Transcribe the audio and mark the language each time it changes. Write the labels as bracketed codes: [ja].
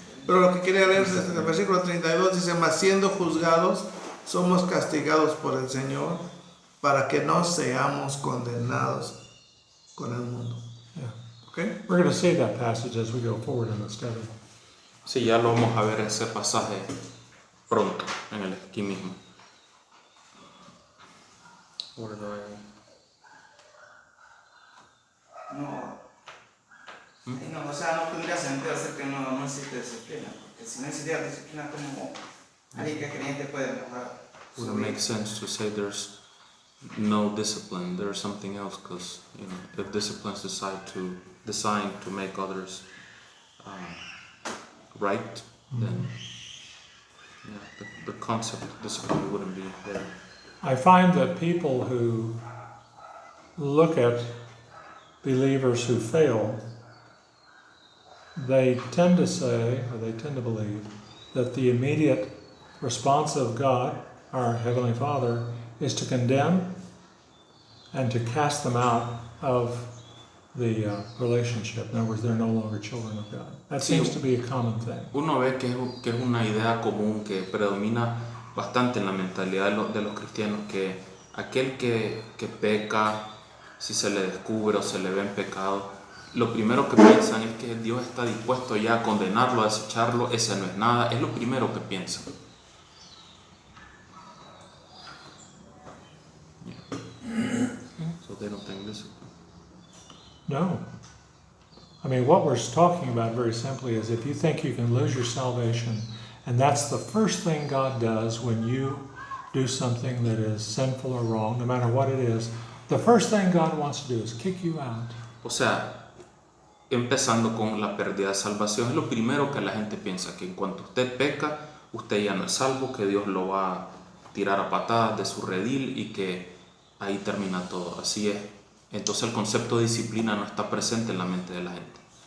[es] Pero lo que quería leer es el versículo 32, dice, mas siendo juzgados, somos castigados por el Señor, para que no seamos condenados con el mundo. [en] Yeah. [es] ¿Okay? [en] We're going to see that passage as we go forward in the study. [es] Sí, ya lo vamos a ver ese pasaje pronto, aquí mismo. [en] Where do [es] No, no, o sea, no tendría sentido hacer que no existe disciplina, porque si no existiera disciplina, como alguien que es creyente puede mejorar su [en] Wouldn't [es] vida. [en] make sense to say there's no discipline, there's something else, because if discipline is designed to make others right, then the concept of discipline wouldn't be there. I find that people who look at believers who fail, they tend to say, or they tend to believe, that the immediate response of God, our Heavenly Father, is to condemn and to cast them out of the relationship. In other words, they're no longer children of God. That seems to be a common thing. [es] Uno ve que es una idea común que predomina bastante en la mentalidad de los cristianos, que aquel que peca, si se le descubre o se le ve en pecado, lo primero que piensan es que Dios está dispuesto ya a condenarlo, a desecharlo, ese no es nada, es lo primero que piensan. [en] So they don't think this. [es] No. [en] I mean, what we're talking about very simply is if you think you can lose your salvation, and that's the first thing God does when you do something that is sinful or wrong, no matter what it is, the first thing God wants to do is kick you out. [es] O sea, empezando con la pérdida de salvación, es lo primero que la gente piensa, que en cuanto usted peca, usted ya no es salvo, que Dios lo va a tirar a patadas de su redil y que ahí termina todo. Así es. Entonces el concepto de disciplina no está presente en la mente de la gente.